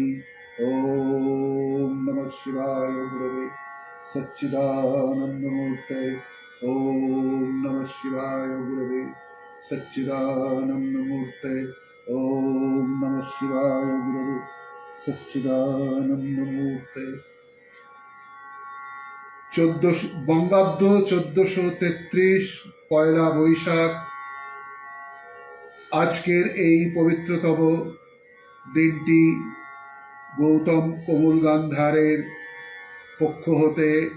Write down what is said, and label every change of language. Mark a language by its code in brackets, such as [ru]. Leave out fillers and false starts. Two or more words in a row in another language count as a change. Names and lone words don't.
[sa] ॐ नमः शिवाय गुरवे सच्चिदानन्दमूर्तये। ॐ नमः शिवाय गुरवे सच्चिदानन्दमूर्तये। ॐ नमः शिवाय गुरवे सच्चिदानन्दमूर्तये। [bn] বঙ্গাব্দ 1433 পয়লা বৈশাখ। আজকের এই পবিত্রতম দিনটি গৌতম কমল গান্ধারের পক্ষ হতে